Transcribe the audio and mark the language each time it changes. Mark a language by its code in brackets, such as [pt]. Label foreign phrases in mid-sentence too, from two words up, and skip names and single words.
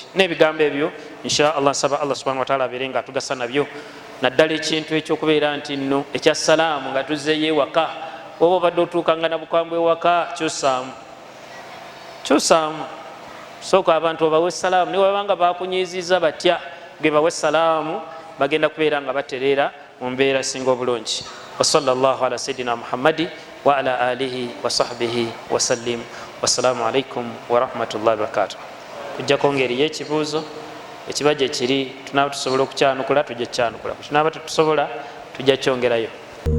[lg] N'ebigambo ebyo [ar] إن شاء الله [lg] nsaba [ar] الله سبحانه وتعالى [lg] abeere nga atugasa nabyo, naddala ekintu ekyokubeera nti nno ekya salaamu nga tuzzeeyo ewaka, oba obadde otuukanga na bukambwe ewaka, kyusaamu sooka abantu obawe salaamu, ne wabanga bakunyiiziza batya ge bawe salaamu, bagenda kubeera nga batereera mu mbeera singa obulungi. [ar] وصلى الله على سيدنا محمد وعلى آله وصحبه وسلم. والسلام عليكم ورحمة الله وبركاته. [lg] Tujja kwongerayo ekibuuzo ekiba gye kiri, tunaaba tusobola okukyanukula tujja kukyanukula, tunaaba tetusobola tujja kyongerayo.